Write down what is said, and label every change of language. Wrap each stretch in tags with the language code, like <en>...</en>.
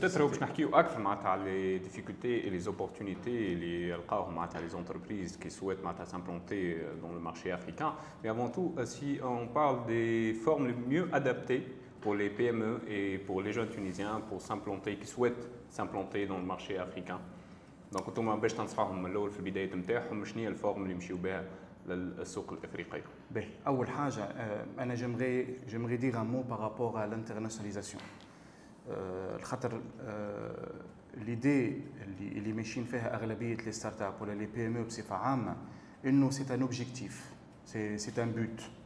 <fr>Peut-être</fr> <ar>باش نحكيو أكثر معناتها على</ar> <fr>les difficultés et les opportunités</fr> <ar>اللي يلقاوهم معناتها</ar> <fr>les entreprises qui souhaitent</fr> <ar>معناتها</ar> <fr>s'implanter dans le marché africain. Mais avant tout, si on parle des formes les mieux adaptées pour les PME et pour les jeunes Tunisiens pour s'implanter, qui souhaitent s'implanter dans le marché africain. Donc,</fr> <ar>انتم باش تنصحهم من الاول في البدايه نتاعهم شنو هي الفورم اللي يمشيو بها للسوق الافريقي؟ باهي، اول حاجه انا</ar> <fr>j'aimerais dire un mot par rapport à l'internationalisation.</fr> <ar>الخاطر</ar> <fr>l'idée</fr> <ar>اللي ماشيين فيها اغلبيه</ar> <fr>les startups ولا les PME</fr> <ar>بصفه عامه انه</ar> <fr>c'est un objectif, c'est un but.</fr>